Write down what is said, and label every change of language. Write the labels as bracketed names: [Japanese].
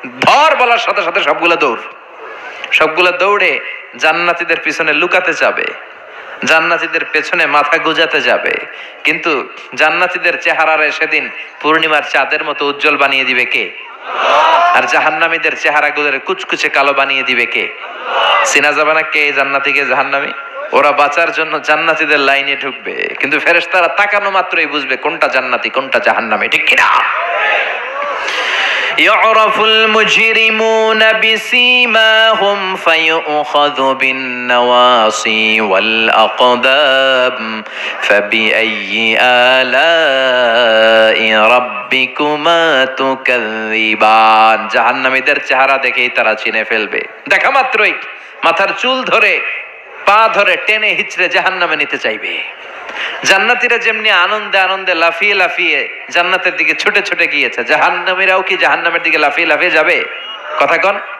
[Bangla] ধর বলার সাথে সাথে সবগুলা দৌড়ে জান্নাতীদের পিছনে লুকাতে যাবে, জান্নাতীদের পেছনে মাথা গুজাতে যাবে, কিন্তু জান্নাতীদের চেহারারে সেদিন পূর্ণিমার চাঁদের মতো উজ্জ্বল বানিয়ে দিবে কে? আর জাহান্নামীদের চেহারাগুলোর কুচকুচে কালো বানিয়ে দিবে কে? চিনা যাবে না কে জান্নাতি কে জাহান্নামী? ওরা বাঁচার জন্য জান্নাতীদের লাইনে ঢুকবে, কিন্তু ফেরেশতারা তাকানো মাত্রই বুঝবে কোনটা জান্নাতি কোনটা জাহান্নামী, ঠিক কিনা? [Arabic] يعرف المجرمون بسيماهم فيؤخذ بالنواصي والأقدام فبأي آلاء ربكما تكذبان। [Bangla] জাহান্নামীদের চেহারা দেখেই তারা চিনে ফেলবে, দেখা মাত্রই মাথার চুল ধরে পা ধরে টেনে হিচড়ে জাহান্নামে নিতে চাইবে। জান্নাতীরা যেমনি আনন্দে আনন্দে লাফিয়ে লাফিয়ে জান্নাতের দিকে ছুটে ছুটে গিয়েছে, জাহান্নামীরাও কি জাহান্নামের দিকে লাফিয়ে লাফিয়ে যাবে? কথা কন।